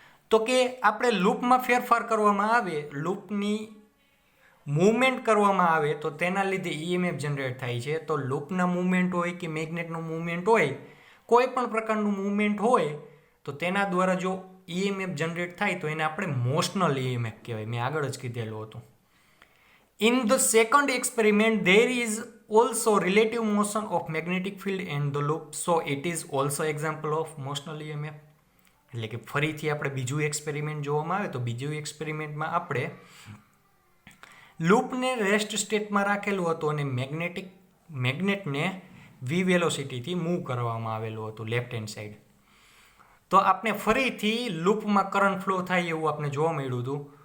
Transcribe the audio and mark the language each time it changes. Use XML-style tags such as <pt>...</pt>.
<gu>તો કે આપણે લૂપમાં ફેરફાર કરવામાં આવે, લૂપની મૂવમેન્ટ કરવામાં આવે તો તેના લીધે EMF જનરેટ થાય છે. તો લૂપના મૂવમેન્ટ હોય કે મેગ્નેટનું મૂવમેન્ટ હોય, કોઈ પણ પ્રકારનું મૂવમેન્ટ હોય તો તેના દ્વારા જો ઈએમએફ જનરેટ થાય તો એને આપણે મોશનલ ઈએમએફ કહેવાય. મેં આગળ જ કીધેલું હતું.</gu> <en>In the second experiment, there is also relative motion of magnetic field and the loop, so it is also example of motional EMF.</en> <gu>એટલે કે ફરીથી આપણે બીજું એક્સપેરિમેન્ટ જોવામાં આવે તો બીજું એક્સપેરિમેન્ટમાં આપણે લૂપને રેસ્ટ સ્ટેટમાં રાખેલું હતું અને મેગ્નેટને વી વેલોસિટીથી મૂવ કરવામાં આવેલું હતું લેફ્ટ હેન્ડ સાઈડ. તો આપણે ફરીથી લૂપમાં કરંટ ફ્લો થાય એવું આપણે જોવા મળ્યું હતું.</gu>